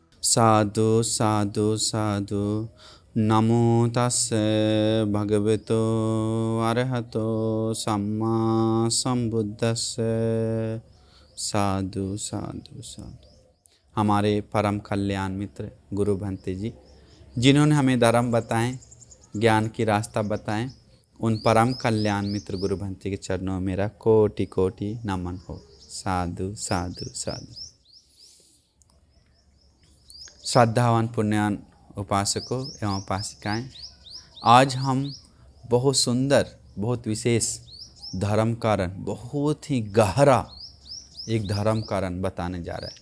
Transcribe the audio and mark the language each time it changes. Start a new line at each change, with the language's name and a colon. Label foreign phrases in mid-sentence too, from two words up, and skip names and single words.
Pali: साधु साधु साधु। नमो तस्से भगवतो अरहतो सम्मा संबुद्धस्से। साधु साधु साधु।
Hindi: हमारे परम कल्याण मित्र गुरु भंते जी, जिन्होंने हमें धर्म बताएं, ज्ञान की रास्ता बताएं, उन परम कल्याण मित्र गुरु भंते के चरणों में मेरा कोटि कोटि नमन हो।
Pali: साधु साधु साधु।
Hindi: श्रद्धावान पुण्यान उपासकों एवं उपासिकाएं, आज हम बहुत सुंदर, बहुत विशेष धर्म कारण, बहुत ही गहरा एक धर्म कारण बताने जा रहे हैं।